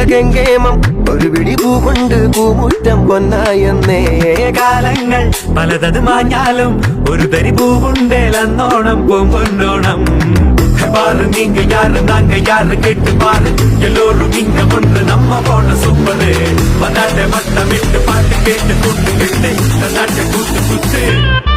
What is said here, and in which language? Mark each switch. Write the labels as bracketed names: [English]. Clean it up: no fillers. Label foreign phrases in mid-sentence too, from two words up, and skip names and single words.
[Malayalam] കെങ്കേമം ഒരു പിടി പൂ കൊണ്ട് പൂമുറ്റം പൊന്നായെന്നേ. കാലങ്ങൾ പലതത് മാഞ്ഞാലും ഒരു തരി പൂവുണ്ടേലന്നോണം പൂമ്പൊന്നോണം. [Tamil] பாரு நீங்க யாரு நாங்க யாரு கேட்டு பாரு, எல்லோரும் இங்க ஒன்று நம்ம போன சூப்பரு. வந்தாட்ட வட்டம் விட்டு பாட்டு கேட்டு கூட்டு விட்டு நாட்டை கூட்டு குத்து.